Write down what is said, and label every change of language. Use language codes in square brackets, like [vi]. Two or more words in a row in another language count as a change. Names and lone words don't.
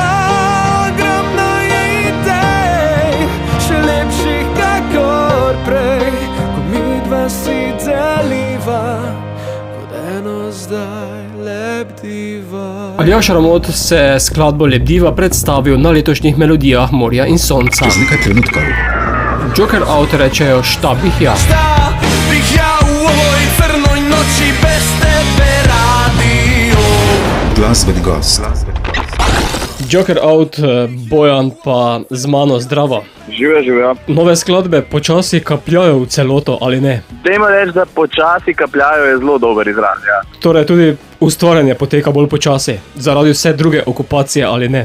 [sl] Ogromno je idej, še lepših kakor prej, ko midva si deliva, kot eno zdaj lebdiva. Aljaž Ramot se je skladbo Lebdiva predstavil na letošnjih Melodijah morja in sonca. Čez nekaj trenutkov. Joker Out rečejo šta bih ja. [sr] Šta bih ja u ovoj crnoj noći bez tebe radio? [sl] Glasbeni gost. Joker Out, Bojan pa z mano zdravo. Živijo. Nove skladbe počasi kapljajo v celoto, ali ne? Dajmo reči, da počasi kapljajo je zelo dober izraz, ja. Torej tudi ustvarjanje poteka bolj počasi, zaradi vse druge okupacije, ali ne?